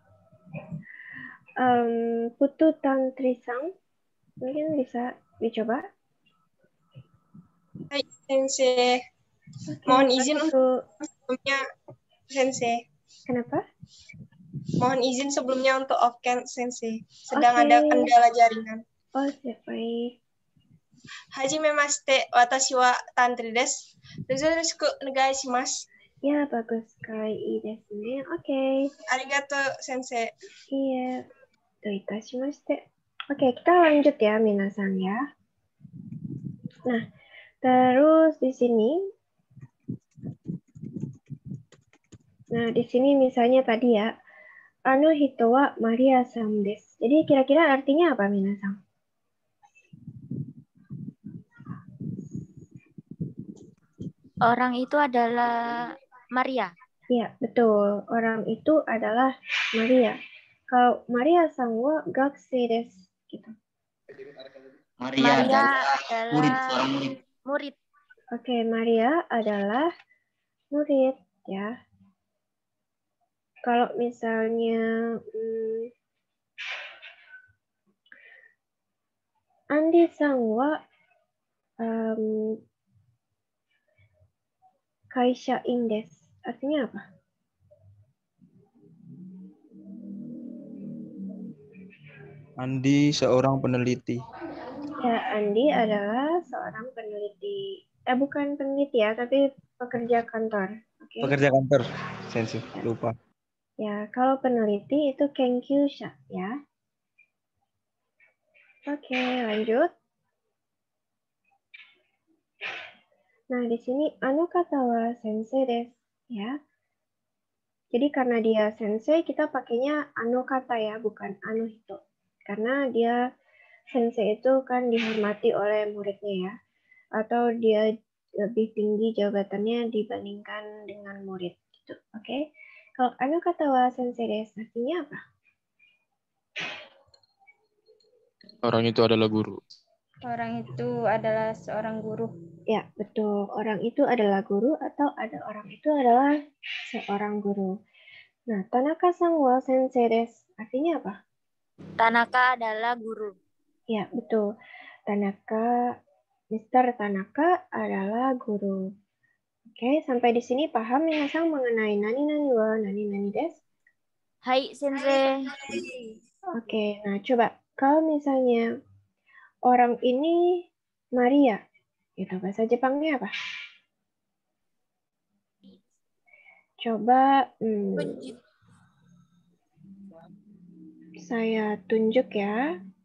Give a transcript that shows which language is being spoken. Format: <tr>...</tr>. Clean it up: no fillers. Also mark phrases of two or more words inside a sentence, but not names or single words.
<id>Putu Tantri-sang, mungkin bisa dicoba.</id> <ja>はい、先生.</ja> <id>Mohon izin untuk sebelumnya, Sensei. Kenapa? Mohon izin sebelumnya untuk off-cam, Sensei. Sedang ada kendala jaringan. Oh, baik.</id> <ja>はじめまして、私はTantriです. よろしくお願いします.</ja> <id>Ya, bagus sekali.</id> <ja>いいですね. Oke. ありがとう、先生.</ja> <id>Iya.</id> <ja>どういたしまして.</ja> <id>Oke, kita lanjut ya, minasan ya. Nah, terus di sini. Nah, di sini misalnya tadi ya,</id> <ja>あの人はMariaさんです.</ja> <id>Jadi kira-kira artinya apa, minasan? Orang itu adalah Maria. Iya, betul. Orang itu adalah Maria.</id> <ja>Kalau Mariaさんは学生です.</ja> <id>Gitu. Maria adalah murid, seorang murid. Oke, Maria adalah murid ya. Kalau misalnya</id> <ja>Andiさんは会社員です.</ja> <id>Artinya apa? Andi seorang peneliti. Ya, Andi adalah seorang peneliti. Bukan peneliti ya, tapi pekerja kantor. Okay? Pekerja kantor, Sensei. Lupa. Ya, kalau peneliti itu kenkyusha ya. Oke, lanjut. Nah, di sini</id> <ja>あの方は先生です</ja> <id>ya. Jadi karena dia sensei, kita pakainya</id> <ja>あの方</ja> <id>ya, bukan</id> <ja>あの人.</ja> <id>Karena dia sensei itu kan dihormati oleh muridnya ya. Atau dia lebih tinggi jabatannya dibandingkan dengan murid gitu. Oke. Kalau</id> <ja>あの方は先生です</ja> <id>artinya apa? Orang itu adalah guru. Orang itu adalah seorang guru. Ya, betul. Orang itu adalah guru atau ada orang itu adalah seorang guru. Nah,</id> <ja>田中さんは先生です</ja> <id>artinya apa? Tanaka adalah guru. Ya, betul. Tanaka, Mr. Tanaka adalah guru. Oke, sampai di sini paham minasan mengenai</id> <ja>何々は何々です? はい、先生.</ja> <id>Oke, nah coba. Kalau misalnya orang ini Maria. Itu bahasa Jepangnya apa? Coba saya tunjuk ya.</id>